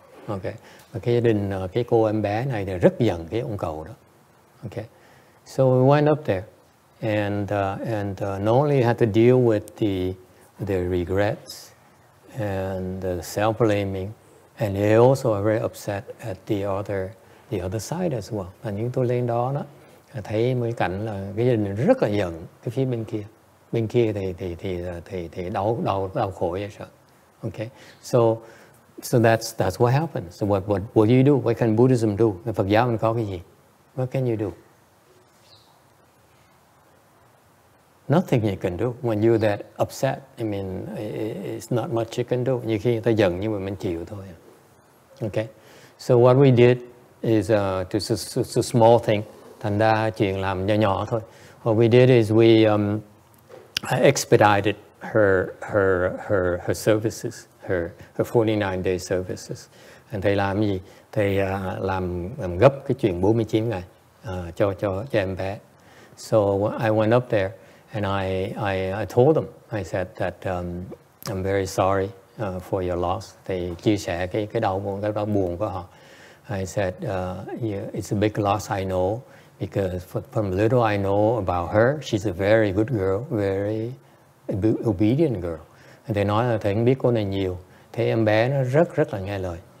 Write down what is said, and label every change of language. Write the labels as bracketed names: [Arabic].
[Vietnamese] Okay, và cái gia đình cái cô em bé này thì rất giận cái ông cậu đó. [English] Okay, so we went up there, and not only had to deal with the regrets and the self-blaming, and they also are very upset at the other side as well. [Vietnamese] Và những tôi lên đó thấy mấy cảnh là cái gia đình rất là giận cái phía bên kia thì đau khổ vậy sợ. [English] Okay, so that's what happens. So what do you do? What can Buddhism do? [Vietnamese] Phật giáo mình có cái gì? [English] What can you do? Nothing you can do when you're that upset. I mean, it's not much you can do. [Vietnamese] Nhiều khi người ta giận nhưng mà mình chịu thôi. [English] Okay, so what we did is just a small thing. [Vietnamese] Thành ra chuyện làm nhỏ thôi. [English] What we did is we expedited her services, her 49-day services. [Vietnamese] And thầy làm gì? Thầy làm gấp cái chuyện 49 ngày cho em bé. [English] So I went up there and I told them, I said that I'm very sorry for your loss. [Vietnamese] Thầy chia sẻ cái đau buồn của họ. [English] I said, it's a big loss, I know, because from little I know about her, she's a very good girl, very obedient girl. [Vietnamese] Thầy nói là thầy không biết cô này nhiều, thấy em bé nó rất là nghe lời.